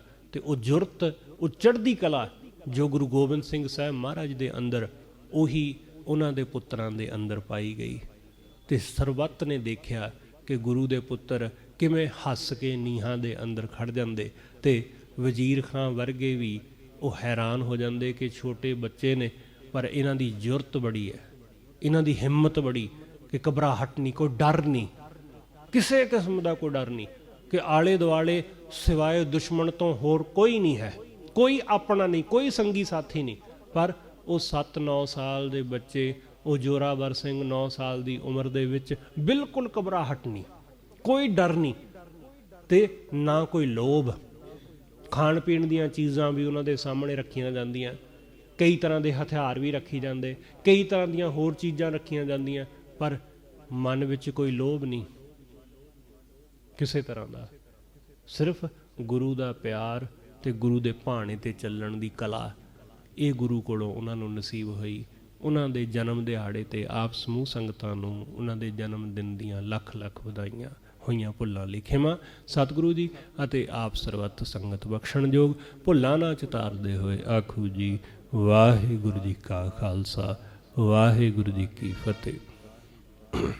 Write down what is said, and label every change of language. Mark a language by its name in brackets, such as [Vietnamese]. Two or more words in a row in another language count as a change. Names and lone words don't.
[Punjabi] ਤੇ ਉਹ ਜੁਰਤ, ਉਹ ਚੜ੍ਹਦੀ ਕਲਾ ਜੋ ਗੁਰੂ ਗੋਬਿੰਦ ਸਿੰਘ ਸਾਹਿਬ ਮਹਾਰਾਜ ਦੇ ਅੰਦਰ, ਉਹੀ ਉਹਨਾਂ ਦੇ ਪੁੱਤਰਾਂ ਦੇ ਅੰਦਰ ਪਾਈ ਗਈ। ਤੇ ਸਰਬੱਤ ਨੇ ਦੇਖਿਆ ਕਿ ਗੁਰੂ ਦੇ ਪੁੱਤਰ ਕਿਵੇਂ ਹੱਸ ਕੇ ਨੀਹਾਂ ਦੇ ਅੰਦਰ ਖੜ ਜਾਂਦੇ, ਤੇ ਵਜ਼ੀਰ ਖਾਂ ਵਰਗੇ ਵੀ ਉਹ ਹੈਰਾਨ ਹੋ ਜਾਂਦੇ ਕਿ ਛੋਟੇ ਬੱਚੇ ਨੇ, ਪਰ ਇਨ੍ਹਾਂ ਦੀ ਜੁਰਤ ਬੜੀ ਹੈ, ਇਨ੍ਹਾਂ ਦੀ ਹਿੰਮਤ ਬੜੀ ਕਿ ਘਬਰਾਹਟ ਨਹੀਂ, ਕੋਈ ਡਰ ਨਹੀਂ, ਕਿਸੀ ਕਿਸਮ ਕਾ ਕੋਈ ਡਰ ਨਹੀਂ ਕਿ ਆਲੇ ਦੁਆਲੇ ਸਿਵਾਏ ਦੁਸ਼ਮਣ ਤੋ ਹੋਰ ਕੋਈ ਨਹੀਂ ਹੈ, ਕੋਈ ਆਪਣਾ ਨਹੀਂ, ਕੋਈ ਸੰਗੀ ਸਾਥੀ ਨਹੀਂ। ਪਰ ਵੋ 7-9 ਸਾਲ ਕੇ ਬੱਚੇ, ਵੋ ਜ਼ੋਰਾਵਰ ਸਿੰਘ 9 ਸਾਲ ਕੀ ਉਮਰ ਦੇ ਵਿੱਚ ਬਿਲਕੁਲ ਘਬਰਾਹਟ ਨਹੀਂ, ਕੋਈ ਡਰ ਨਹੀਂ, ਤੇ ਨਾ ਕੋਈ ਲੋਭ। ਖਾਣ ਪੀਣ ਦੀਆਂ ਚੀਜ਼ਾਂ ਭੀ ਉਨ੍ਹਾਂ ਦੇ ਸਾਹਮਣੇ ਰੱਖੀਆਂ ਜਾਂਦੀਆਂ, ਕਈ ਤਰ੍ਹਾਂ ਦੇ ਹਥਿਆਰ ਭੀ ਰੱਖੀ ਜਾਂਦੇ, ਕਈ ਤਰ੍ਹਾਂ ਦੀਆਂ ਹੋਰ ਚੀਜ਼ਾਂ ਰੱਖੀਆਂ ਜਾਂਦੀਆਂ, ਪਰ ਮਨ ਵਿੱਚ ਕੋਈ ਲੋਭ ਨਹੀਂ ਕਿਸੀ ਤਰ੍ਹਾਂ ਕਾ। ਸਿਰਫ਼ ਗੁਰੂ ਕਾ ਪਿਆਰ ਤੇ ਗੁਰੂ ਕੇ ਭਾਣੇ ਤੇ ਚੱਲਣ ਕੀ ਕਲਾ, ਯੇ ਗੁਰੂ ਕੋਲੋਂ ਉਨ੍ਹਾਂ ਨੂੰ ਨਸੀਬ ਹੋਈ। ਉਨ੍ਹਾਂ ਦੇ ਜਨਮ ਦਿਹਾੜੇ ਤੇ ਆਪ ਸਮੂਹ ਸੰਗਤਾਂ ਨੂੰ ਉਨ੍ਹਾਂ ਦੇ ਜਨਮ ਦਿਨ ਦੀਆਂ ਲੱਖ ਲੱਖ ਵਧਾਈਆਂ ਹੋਈਆਂ। भुल्लां ਲਈ ਖਿਮਾ ਸਤਿਗੁਰੂ ਜੀ ਅਤੇ आप ਸਰਬੱਤ ਸੰਗਤ ਬਖ਼ਸ਼ਣ ਜੋਗ। ਭੁੱਲਾਂ ਨਾ ਚਿਤਾਰਦੇ ਹੋਏ ਆਖੂ ਜੀ ਵਾਹਿਗੁਰੂ ਜੀ ਕਾ ਖ਼ਾਲਸਾ ਵਾਹਿਗੁਰੂ ਜੀ ਕੀ ਫ਼ਤਿਹ।